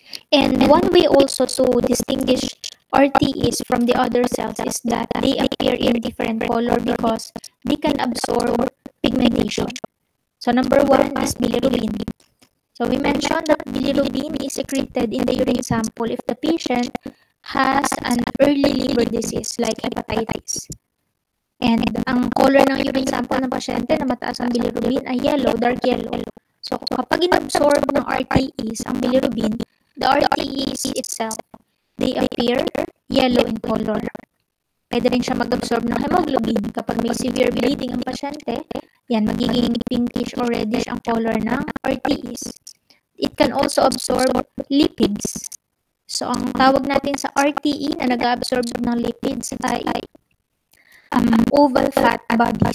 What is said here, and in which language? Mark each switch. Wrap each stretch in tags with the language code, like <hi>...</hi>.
<en>And one way also to distinguish RTEs from the other cells is that they appear in different color because they can absorb pigmentation. So number one is bilirubin. So we mentioned that bilirubin is secreted in the urine sample if the patient has an early liver disease like hepatitis.</en> <tl>And ang color ng urine sample ng pasyente na mataas ang bilirubin ay yellow, dark yellow. So kapag inabsorb ng RTEs ang bilirubin,</tl> <en>the RTEs itself, they appear yellow in color.</en> <tl>Pwede rin siya mag-absorb ng hemoglobin. Kapag may severe bleeding ang pasyente, yan, magiging</tl> <en>pinkish or reddish</en> <tl>ang color ng RTEs.</tl> <en>It can also absorb lipids.</en> <tl>So, ang tawag natin sa RTE na nag-absorb ng lipids ay oval fat body.</tl>